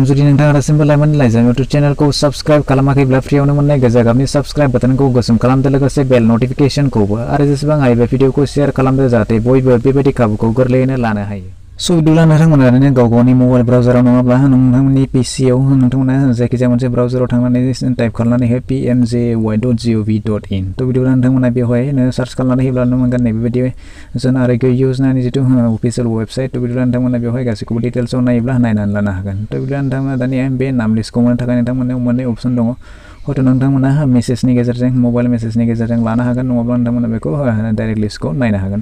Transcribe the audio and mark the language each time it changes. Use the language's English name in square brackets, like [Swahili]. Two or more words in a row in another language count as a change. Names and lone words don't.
[Bodo] जुदि नोंथाङा दासिमबो लाइमोननि लाइजाम इउट्युब चेनेलखौ साबस्क्राइब खालामाखैब्ला फ्रियावनो मोननाय गोजा गाबनि साबस्क्राइब बाटनखौ गोसोम खालामदो, लोगोसे बेल नटिफिकेशनखौबो, आरो जेसेबां हायो बे भिडिअखौ शेयार खालामदो जाहाथे बयबो बेबायदि खाबुखौ गोरलैयैनो लानो हायो। सो बिदिब्ला नोंथांमोना ओरैनो गाव गावनि मबाइल ब्राउजाराव नङाब्ला नोंथांमोननि पिसिआव नोंथांमोना जायखिजाया मोनसे ब्राउजाराव थांनानै टाइप खालामनानै हो pmjy.gov.in। तो बिदिब्ला नोंथांमोना बेवहाय सार्च खालामनानै होब्ला नुनो मोनगोन नैबेबायदि जन आरोग्य योजनानि जिथु [English] official website. [Bodo] तो बिदिब्ला नोंथांमोना बेवहाय गासैखौबो डिटेल्सआव नायोब्ला नायनानै लानो हागोन। तो बिदिब्ला नोंथांमोना दानिया बे नाम लिस्टखौ मोननो थाखाय नोंथांमोननाव मोननै अपसन दङ। हयथ' नोंथांमोना मेसेजनि गेजेरजों मबाइल मेसेजनि गेजेरजों लानो हागोन, नङाब्ला नोंथांमोना बेखौ डाइरेक्ट लिस्टखौ नायनो हागोन।